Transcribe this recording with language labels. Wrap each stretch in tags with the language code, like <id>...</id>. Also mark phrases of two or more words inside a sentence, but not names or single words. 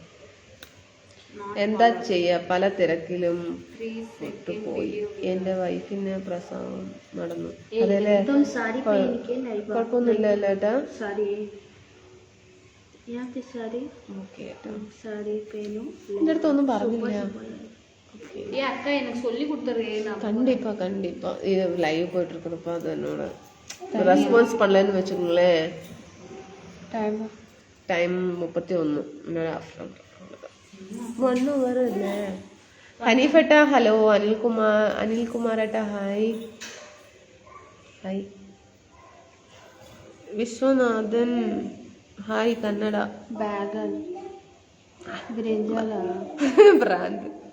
<ml>എന്താ ചെയ്യാ, പല തിരക്കിലും വിട്ടുപോയി. എന്റെ വൈഫിന് പ്രസവം നടന്നു. അതല്ലേ, കുഴപ്പമൊന്നുമില്ലല്ലോ ഏട്ടാ. എന്റെ അടുത്തൊന്നും പറഞ്ഞില്ല.</ml> <ta>கண்டிப்பா இது லைவ் போயிட்டு இருக்கிறப்ப அது என்னோட ரெஸ்பான்ஸ் பண்ணலன்னு வச்சுக்கோங்களேன். டைம் 31 1 hour இல்ல.</ta> <ml>ഹനീഫേട്ടാ ഹലോ. അനിൽകുമാരേട്ടാ ഹായ്. വിശ്വനാഥൻ ഹായ്. കന്നഡ ബ്രാൻഡ്.</ml>